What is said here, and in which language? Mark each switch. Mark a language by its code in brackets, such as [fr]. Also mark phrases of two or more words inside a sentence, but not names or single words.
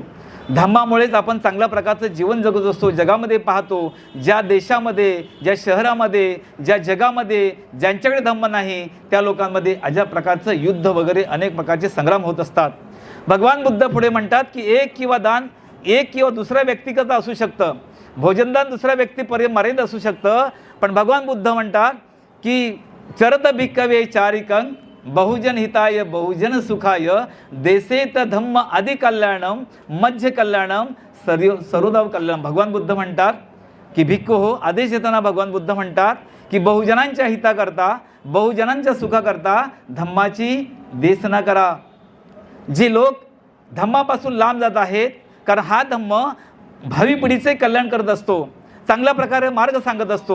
[mr] धम्मामुळेच आपण चांगल्या प्रकारचं जीवन जगत असतो. जगामध्ये पाहतो, ज्या देशामध्ये, ज्या शहरामध्ये, ज्या जगामध्ये ज्यांच्याकडे धम्म नाही त्या लोकांमध्ये अशा प्रकारचं युद्ध वगैरे अनेक प्रकारचे संग्राम होत असतात. भगवान बुद्ध पुढे म्हणतात की एक किंवा दान एक किंवा दुसऱ्या व्यक्तिगत असू शकतं, भोजनदान दुसऱ्या व्यक्तीपर्यंत मर्यादित असू शकतं, पण भगवान बुद्ध म्हणतात की [pi] चरत भिक्खवे चारिकं बहुजन हिताय बहुजन सुखाय देसेत धम्म आदि कल्याणम मध्य कल्याणम सर्वोदव कल्याणम. [mr] भगवान बुद्ध म्हणतात की भिक्खू हो, आदेश देताना भगवान बुद्ध म्हणतात की बहुजनांच्या हिताकरता, बहुजनांच्या सुखाकरता धम्माची देसना करा. जे लोक धम्मापासून लांब जात आहेत, कारण हा धम्म भावी पिढीचे कल्याण करत असतो, चांगल्या प्रकारे मार्ग सांगत असतो.